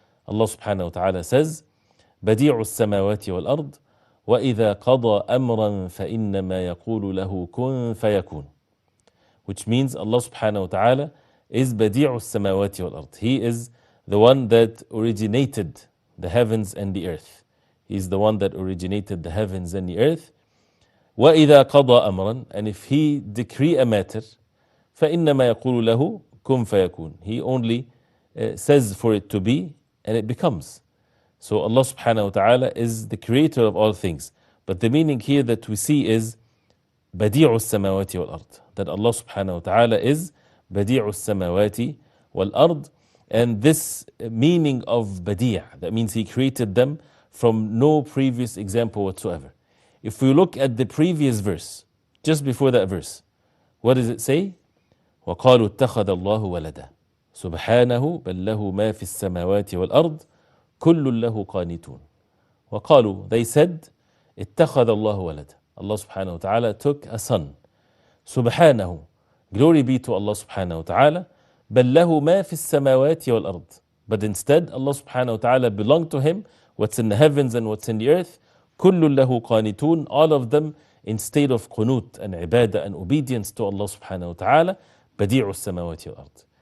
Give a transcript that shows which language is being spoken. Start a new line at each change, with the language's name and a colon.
English: Allah subhanahu wa ta'ala says,
Arabic: بَدِيعُ السَّمَاوَاتِ وَالْأَرْضِ وَإِذَا قَضَى أَمْرًا فَإِنَّمَا يَقُولُ لَهُ كُن فَيَكُونُ.
English: Which means Allah subhanahu wa ta'ala is
Arabic: بَدِيعُ السَّمَاوَاتِ وَالْأَرْضِ.
English: He is the one that originated the heavens and the earth. He is the one that originated the heavens and the earth.
Arabic: وَإِذَا قَضَى أَمْرًا,
English: and if He decree a matter,
Arabic: فَإِنَّمَا يَقُولُ لَهُ كُن فَيَكُونُ.
English: He only says for it to be, and it becomes. So Allah subhanahu wa ta'ala is the creator of all things. But the meaning here that we see is
Arabic: بَدِيعُ السَّمَاوَاتِ وَالْأَرْضِ.
English: That Allah subhanahu wa ta'ala is
Arabic: بَدِيعُ السَّمَاوَاتِ وَالْأَرْضِ.
English: And this meaning of Badii', that means He created them from no previous example whatsoever. If we look at the previous verse, just before that verse, what does it say?
Arabic: وَقَالُوا اتَّخَذَ اللَّهُ وَلَدًا سُبْحَانَهُ بَلْ لَهُ مَا فِي السَّمَاوَاتِ وَالْأَرْضِ كُلٌّ لَهُ قَانِتُونَ. وَقَالُوا,
English: they said,
Arabic: اتَّخَذَ اللَّهُ وَلَدًا.
English: Allah subhanahu wa ta'ala took a son. Subhanahu, glory be to Allah subhanahu wa ta'ala.
Arabic: بَلْ لَهُ مَا فِي السَّمَاوَاتِ وَالْأَرْضِ.
English: But instead, Allah subhanahu wa ta'ala belonged to Him, what's in the heavens and what's in the earth.
Arabic: كُلٌّ لَهُ قَانِتُونَ.
English: All of them in state of qunut and ibadah and obedience to Allah subhanahu wa ta'ala.
Arabic: بَدِيعُ السَّمَاوَاتِ وَالْأَرْضِ.